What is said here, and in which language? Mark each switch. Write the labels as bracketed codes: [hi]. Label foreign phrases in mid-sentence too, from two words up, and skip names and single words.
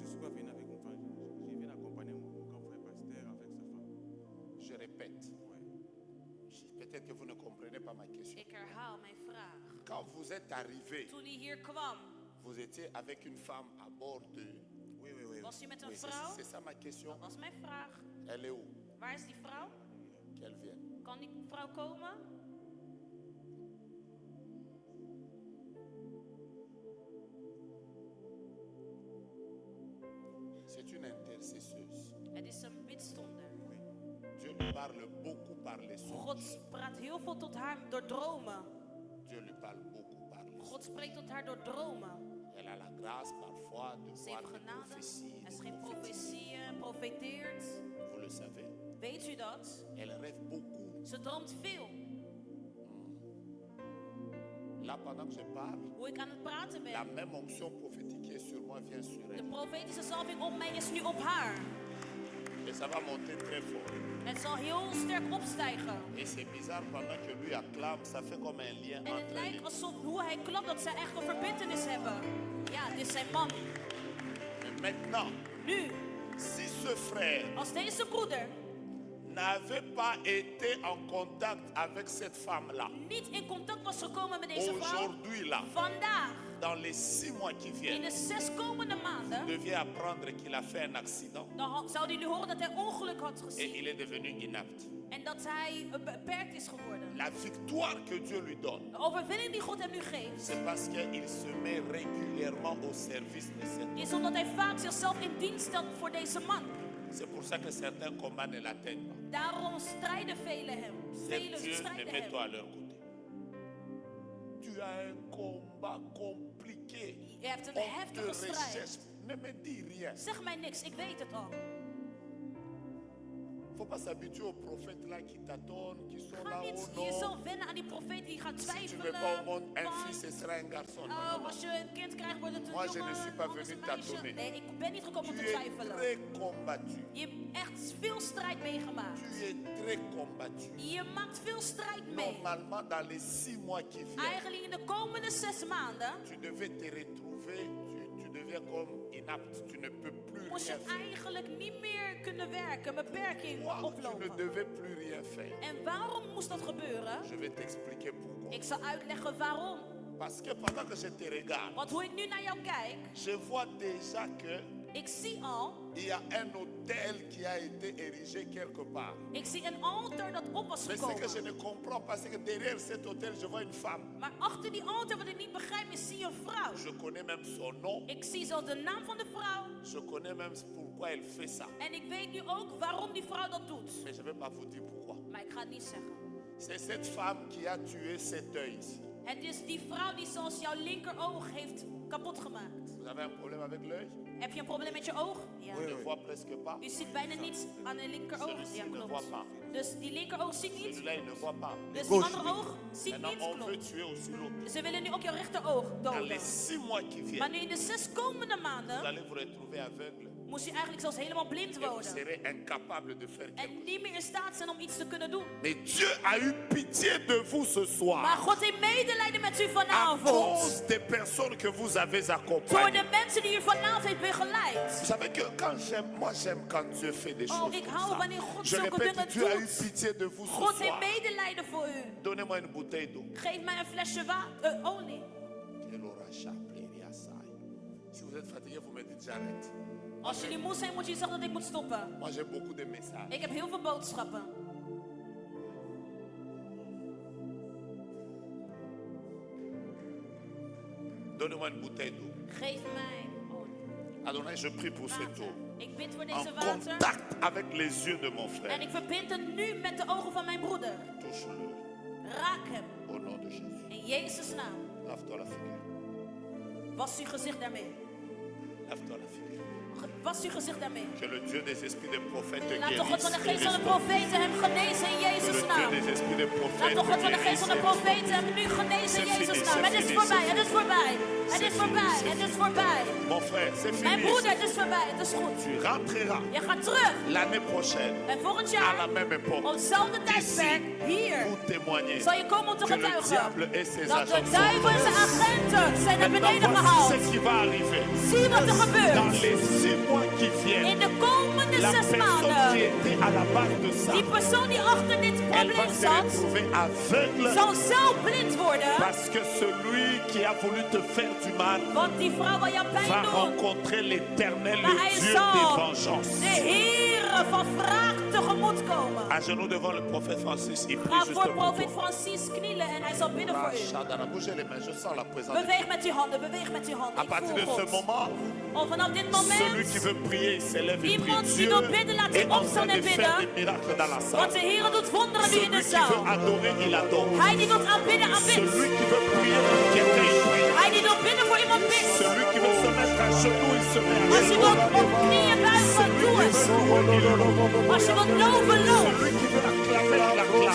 [fr] Je suis pas venu avec une femme. Je viens accompagner mon grand frère pasteur avec sa femme. Je répète. Ouais. Peut-être que vous ne comprenez pas ma question. [nl] Ik herhaal mijn vraag. [fr] Quand vous êtes arrivé, [nl] Toen hij hier kwam, [fr] vous étiez avec une femme à bord de... Oui, oui, oui. [nl] was u met een [fr] Oui, [nl] vrouw? [fr] c'est ça ma question. [nl] Dat was mijn vraag. [fr] Elle est où? [nl] Waar is die vrouw? [fr] Qu'elle vienne. [nl] Kan die vrouw komen? [fr] C'est une intercesseuse. [nl] Het is een bidstonder. [fr] Dieu lui parle beaucoup par les songes. [nl] God praat heel veel tot haar door dromen. [fr] Dieu lui parle beaucoup par les songes. [nl] God spreekt tot haar door dromen. [fr] Elle a la grâce parfois de [nl] Ze [fr] voir [nl] heeft [fr] des [nl] genade. [fr] prophéties. [nl] Er is [fr] de [nl] geen [fr] prophéties. [nl] profetieën, profeteert. [fr] Vous le savez. [nl] Weet u dat? [fr] Elle rêve beaucoup. [nl] Ze droomt veel. [fr] Là, pendant que je parle, [nl] Hoe ik aan het praten [fr] la [nl] ben. [fr] même onction prophétique qui est sur moi vient sur [nl] De [fr] elle. [nl] profetische zalving op mij is nu op haar. [fr] Et ça va monter très fort. [nl] Het zal heel sterk opstijgen. [fr] Et c'est bizarre, pendant que lui acclame, ça fait comme un lien [nl] En het [fr] entre [nl] lijkt [fr] lui. [nl] alsof hoe hij klapt dat zij echt een verbintenis hebben. Ja, dit is zijn man. [fr] Et maintenant, [nl] Nu, [fr] si ce frère [nl] als deze broeder [fr] n'avait pas été en contact avec cette femme-là, [nl] niet in contact was gekomen met deze vrouw, [fr] aujourd'hui là, [nl] vandaag, [fr] dans les 6 mois qui [nl] in [fr] viennent, [nl] de 6 komende maanden, [fr] devait apprendre qu'il a fait un accident [nl] dan zou hij nu horen dat hij ongeluk had [fr] et [nl] gezien. [fr] il est devenu inapte. [nl] En dat hij beperkt is geworden. [fr] La victoire que Dieu lui donne, [nl] De overwinning die God hem nu geeft, [fr] c'est parce qu'il se met régulièrement au service de cette [nl] is omdat hij vaak zichzelf in dienst stelt voor deze man. [fr] C'est pour ça que certains combats ne l'atteignent pas. [nl] Daarom strijden velen hem. [fr] C'est [nl] Velen [fr] Dieu, mais [nl] strijden [fr] mets-toi [nl] hem. [fr] à leur côté. Tu as un combat compliqué. [nl] Je hebt een [fr] On te [nl] heftige strijd. [fr] recherche. Ne me dis rien. [nl] Zeg mij niks, ik weet het al. [fr] Il ne faut pas s'habituer aux prophètes là qui tâtonnent, qui sont [nl] Ga [fr] là. [nl] niet [fr] Oh [nl] jezelf [fr] non, [nl] wennen aan die profeet die gaat [fr] si tu veux [nl] twijfelen. [fr] pas au monde un [nl] van, [fr] fils, ce sera un garçon. Non, [nl] oh, [fr] non, non. [nl] als je een kind krijgt, wordt het een [fr] Moi, je [nl] jongen, [fr] ne suis pas [nl] anders [fr] venu [nl] een meisje. [fr] tâtonner. [nl] Nee, ik ben niet gekomen om [fr] Tu [nl] te [fr] es [nl] twijfelen. [fr] très combattu. [nl] Je hebt echt veel strijd meegemaakt. [fr] Tu es très combattu. [nl] Je maakt veel strijd mee. [fr] Normalement, dans les 6 mois qui viennent, [nl] Eigenlijk in de komende 6 maanden [fr] tu devais te retrouver, tu deviens comme inapte. Tu ne peux plus [nl] moest je [fr] rien faire. [nl] eigenlijk niet meer kunnen werken, beperking [fr] Toi, tu ne [nl] oplopen. [fr] devais plus rien faire. [nl] En waarom moest dat gebeuren? [fr] Je vais t'expliquer pourquoi. [nl] Ik zal uitleggen waarom. [fr] Parce que pendant que je te regarde, [nl] Want hoe ik nu naar jou kijk, [fr] je vois déjà que [nl] ik zie al, [fr] il y a un hôtel qui a été érigé quelque part. [nl] ik zie een altaar dat op was [fr] Mais ce que je [nl] gekomen. [fr] ne comprends pas, c'est que derrière cet hôtel, je vois une femme. [nl] Maar achter die altaar, wat ik niet begrijp, is zie je een vrouw. [fr] Je connais même son nom. [nl] Ik zie zelfs de naam van de vrouw. [fr] Je connais même pourquoi elle fait ça. [nl] En ik weet nu ook waarom die vrouw dat doet. [fr] Mais je ne vais pas vous dire pourquoi. [nl] Maar ik ga het niet zeggen. [fr] C'est cette femme qui a tué cet œil ici. [nl] Het is die vrouw die zoals jouw linkeroog heeft kapot gemaakt. [fr] Vous avez un problème avec l'œil? [nl] Heb je een probleem met je oog? Ja. [fr] On ne voit presque pas. [nl] U ziet bijna niets aan de linkeroog. [fr] Celui-ci [nl] Ja, [fr] ne voit [nl] klopt. [fr] pas. [nl] Dus die linkeroog ziet niet. [fr] Celui-là, il ne voit pas. [nl] Dus die andere oog ziet [fr] Maintenant, [nl] niet. [fr] on veut [nl] Klopt. [fr] tuer aussi l'autre. [nl] Ze willen nu ook jouw rechteroog [fr] Dans [nl] doden. [fr] les 6 mois qui [nl] Maar [fr] viennent, [nl] nu in de 6 komende [fr] vous [nl] maanden [fr] allez vous retrouver aveugle. [nl] moest u eigenlijk zelfs helemaal blind [fr] Et vous [nl] worden. [fr] serez incapable de faire quelque [nl] En [fr] chose. [nl] niet meer in staat zijn om iets te kunnen doen. [fr] Mais Dieu a eu pitié de vous ce [nl] Maar [fr] soir. [nl] God heeft medelijden met u [fr] À [nl] vanavond. [fr] cause des personnes que vous avez [nl] Door [fr] accompagnées. [nl] de mensen die u vanavond heeft begeleid. [fr] Vous savez que quand j'aime quand Dieu fait des choses [nl] ik [fr] comme [nl] hou [fr] ça. [nl] wanneer God [fr] Je [nl] zulke [fr] répète, [nl] dingen [fr] Dieu a eu [nl] doet. [fr] pitié de vous ce [nl] God heeft [fr] soir. [nl] medelijden voor u. [fr] Donnez-moi une bouteille d'eau. [nl] Geef mij een flesje olie. [fr] Si vous êtes fatigué, vous me dites j'arrête. [nl] Als jullie moe zijn, moet je zeggen dat ik moet stoppen. [fr] Moi j'ai beaucoup de messages. [nl] Ik heb heel veel boodschappen. [fr] Donnez-moi une bouteille d'eau. [nl] Geef mij olie. [fr] Adonai, je prie pour cette [nl] Water. [fr] eau. [nl] Ik bid voor [fr] En [nl] deze water. [fr] contact avec les yeux de mon frère. [nl] En ik verbind het nu met de ogen van mijn broeder. [fr] Touche-le [nl] Raak hem. [fr] au nom de Jésus. [nl] In Jezus' naam. [fr] Lave-toi la figure. [nl] Was uw gezicht daarmee. [fr] Lave-toi la figure. [nl] Was uw gezicht daarmee. [fr] Que le Dieu des esprits des prophètes te [nl] Laat de God van de [fr] guérisse. [nl] geest van de profeten hem genezen in [fr] Que [nl] Jezus' [fr] le [nl] naam. [fr] Dieu des esprits des [nl] Laat [fr] prophètes [nl] de [fr] te [nl] God van de geest van de [fr] guérisse. [nl] profeten hem nu genezen in [fr] C'est [nl] Jezus' [fr] fini, [nl] naam. [fr] c'est [nl] Het is [fr] fini, [nl] voorbij, [fr] c'est [nl] het is voorbij. Het is [fr] C'est [nl] voorbij, [fr] fini, [nl] het [fr] c'est [nl] is voorbij. [fr] Mon frère, c'est [nl] Mijn [fr] fini. [nl] broeder, het is voorbij, het is goed. [fr] Tu rentreras [nl] Je gaat terug. [fr] l'année prochaine [nl] En volgend [fr] à [nl] jaar, [fr] la même époque [nl] op hetzelfde tijdperk, hier, [fr] pour témoigner [nl] zal je komen om te [fr] que le diable [nl] getuigen [fr] et ses [nl] dat de [fr] agents [nl] duivel en zijn agenten zijn naar beneden [fr] Maintenant, voici [nl] gehaald. [fr] ce qui va arriver. [nl] Zie wat er [fr] Dans [nl] gebeurt. [fr] les 6 mois qui [nl] In [fr] viennent, [nl] de komende [fr] la [nl] 6 [fr] personne qui [nl] maanden, [fr] était à la base de ça, [nl] die persoon die achter dit [fr] elle va [nl] probleem [fr] se [nl] zat, [fr] retrouver aveugle [nl] zal zelf blind worden. [fr] parce que celui qui a voulu te faire du mal [nl] Want die vrouw wil jou [fr] va [nl] pijn doen. [fr] rencontrer l'Éternel, [nl] Maar [fr] le [nl] hij [fr] Dieu [nl] zal [fr] des vengeances. [nl] de Heere van wraak tegemoet komen. [fr] À genoux devant le prophète Francis, il prie [nl] Ga [fr] juste [nl] voor [fr] pour [nl] profeet [fr] toi. [nl] Francis knielen en hij zal bidden voor u. [fr] Shadara, bougez les mains, je sens la présence de Dieu. [nl] Beweeg met uw handen, beweeg met uw handen. [fr] À [nl] Ik [fr] partir de [nl] voel [fr] ce [nl] God. [fr] moment, [nl] Vanaf dit [fr] celui [nl] moment, [fr] qui veut prier, il s'élève et [nl] Iemand [fr] prie [nl] die [fr] Dieu [nl] wil bidden, laat [fr] est [nl] hij [fr] en train [nl] opstaan [fr] de [nl] en [fr] faire [nl] bidden. [fr] des miracles dans la [nl] want [fr] salle. [nl] de Heere doet wonderen nu in [fr] Celui [nl] de [fr] qui veut [nl] zaal. [fr] adorer, il adore. [nl] Hij die wil aanbidden, aanbidt. [fr] Celui qui veut prier pour quelqu'un, il prie. [nl] Hij die wil bidden voor iemand, bidt. [fr] Celui qui veut se mettre à genoux, il se met à [nl] Als je [fr] genoux. [nl] wilt op knieën buigen, doe het. Als je wilt loven, loof. [fr] Celui qui veut acclamer, il acclame.